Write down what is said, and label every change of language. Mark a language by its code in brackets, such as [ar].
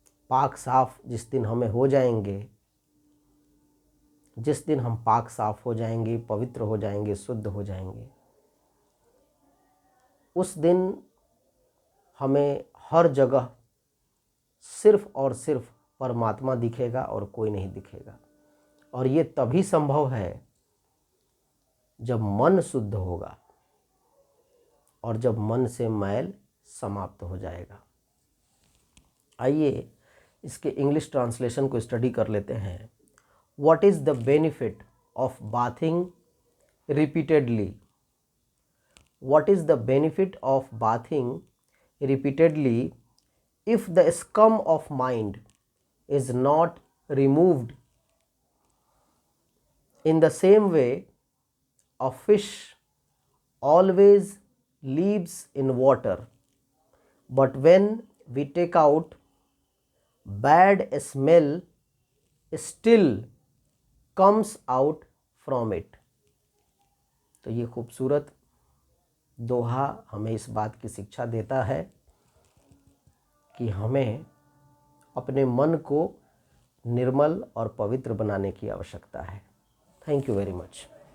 [hi] पाक साफ जिस दिन हमें हो जाएंगे, जिस दिन हम पाक साफ हो जाएंगे, पवित्र हो जाएंगे, शुद्ध हो जाएंगे, उस दिन हमें हर जगह सिर्फ और सिर्फ परमात्मा दिखेगा और कोई नहीं दिखेगा। और ये तभी संभव है जब मन शुद्ध होगा और जब मन से मैल समाप्त हो जाएगा। आइए इसके इंग्लिश ट्रांसलेशन को स्टडी कर लेते हैं। [en] What is the benefit of bathing repeatedly? What is the benefit of bathing repeatedly if the scum of mind is not removed? In the same way, a fish always lives in water, but when we take out, bad smell still comes out from it. [hi] तो ये खूबसूरत दोहा हमें इस बात की शिक्षा देता है कि हमें अपने मन को निर्मल और पवित्र बनाने की आवश्यकता है। [en] Thank you very much.